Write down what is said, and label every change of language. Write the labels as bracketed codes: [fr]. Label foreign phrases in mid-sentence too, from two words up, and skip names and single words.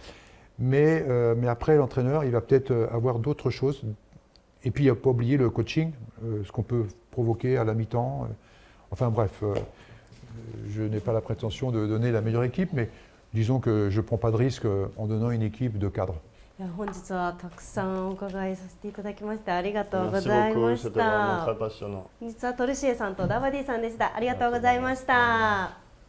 [fr] Mais après, l'entraîneur, il va peut-être avoir d'autres choses. Et puis, il ne faut pas oublier le coaching, ce qu'on peut provoquer à la mi-temps. Enfin bref, je n'ai pas la prétention de donner la meilleure équipe, mais disons que je ne prends pas de risque en donnant une équipe de cadre. [ja] いや本日はたくさんお伺いさせていただきましてありがとうごすざいまし [fr] ごくc'était vraiment [ja] た。 [fr] très passionnant. [ja] 本日はトルシエさんとダバディさんでした。ありがとうございました。